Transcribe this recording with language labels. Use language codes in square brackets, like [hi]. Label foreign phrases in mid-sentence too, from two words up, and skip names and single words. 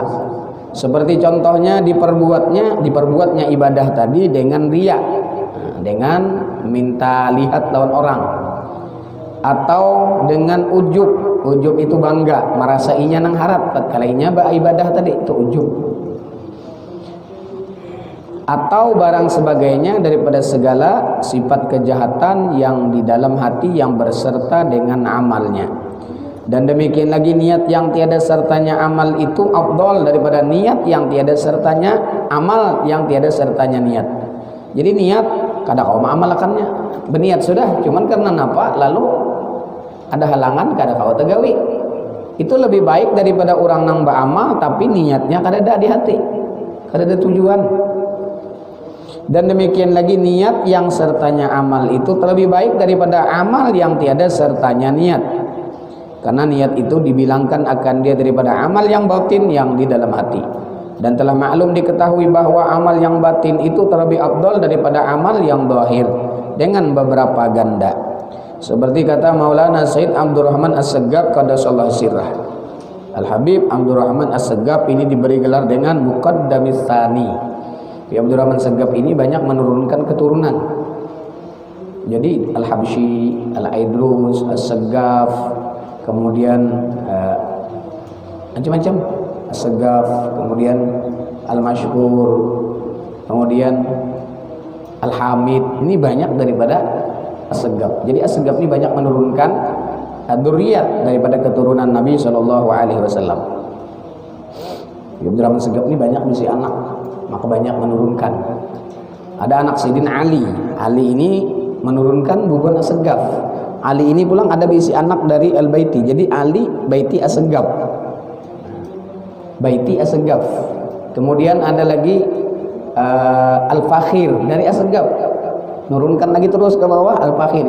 [ms] Seperti contohnya diperbuatnya ibadah tadi dengan riya, dengan minta lihat lawan orang, atau dengan ujub. [bjn] Ujub itu bangga, merasainya nang harap tatkalainya ibadah tadi itu ujub. [ms] Atau barang sebagainya daripada segala sifat kejahatan yang di dalam hati yang berserta dengan amalnya. Dan demikian lagi niat yang tiada sertanya amal itu afdal daripada niat yang tiada sertanya amal yang tiada sertanya niat. [bjn] Jadi niat kada kau mengamalkannya, berniat sudah, cuman karena napa lalu ada halangan kada kau tegawi. Itu lebih baik daripada orang nang beramal tapi niatnya kada ada di hati, kada ada tujuan. [ms] Dan demikian lagi niat yang sertanya amal itu terlebih baik daripada amal yang tiada sertanya niat. Karena niat itu dibilangkan akan dia daripada amal yang batin yang di dalam hati. Dan telah maklum diketahui bahwa amal yang batin itu terlebih afdal daripada amal yang zahir dengan beberapa ganda. Seperti kata Maulana Said Abdurrahman As-Segaf [ar] qaddasallahu sirrah. [id] Al-Habib Abdurrahman As-Segaf ini diberi gelar dengan Muqaddamis Tsani. Abdurrahman Segaf ini banyak menurunkan keturunan. Jadi Al-Habsyi, Al-Aidrus, As-Segaf, kemudian macam-macam, As-Segaf, kemudian Al-Mashhur, kemudian Al-Hamid. Ini banyak daripada As-Segaf. Jadi As-Segaf ini banyak menurunkan dzurriyyat daripada keturunan Nabi SAW. [bjn] Abdurrahman Segaf ini banyak misi anak, maka banyak menurunkan. Ada anak Sayyidina Ali. Ali ini menurunkan bubuan As-Segaf. Ali ini pulang ada bisi anak dari Al-Baiti. [id] Jadi Ali Baiti As-Segaf. Baiti As-Segaf. Kemudian ada lagi Al-Fakhir dari As-Segaf. Nurunkan lagi terus ke bawah Al-Fakhir.